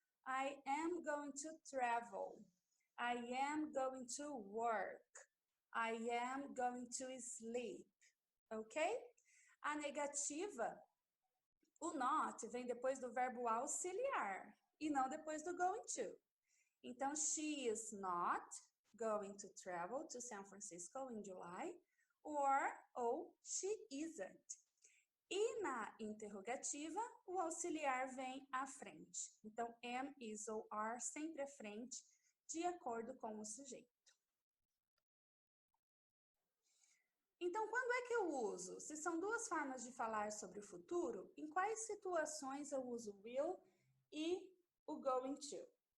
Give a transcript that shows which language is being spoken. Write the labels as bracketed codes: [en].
[en] I am going to travel. I am going to work. I am going to sleep. Ok? [pt] A negativa, o not, vem depois do verbo auxiliar e não depois do going to. [en] Então, she is not going to travel to San Francisco in July, ou she isn't. [pt] E na interrogativa, o auxiliar vem à frente. Então, am, is ou are sempre à frente, de acordo com o sujeito. Então, quando é que eu uso? Se são duas formas de falar sobre o futuro, em quais situações eu uso will e o going to?